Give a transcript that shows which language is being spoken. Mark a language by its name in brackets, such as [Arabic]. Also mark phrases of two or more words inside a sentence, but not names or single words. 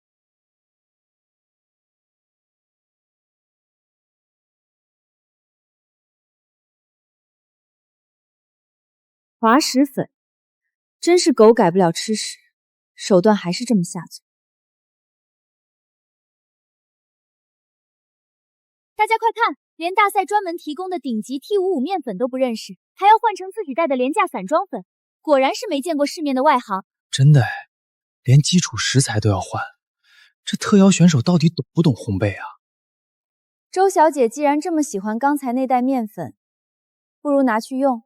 [Chinese] 滑石粉，真是狗改不了吃屎，手段還是这麼下作。大家快看，连大赛專門提供的頂級 T55麵粉都不認識，還要換成自己帶的廉價散裝粉，果然是沒見過世面的外行。真的哎，連基礎食材都要換，這特邀選手到底懂不懂烘焙啊？周小姐既然這麼喜歡剛才那袋麵粉，不如拿去用。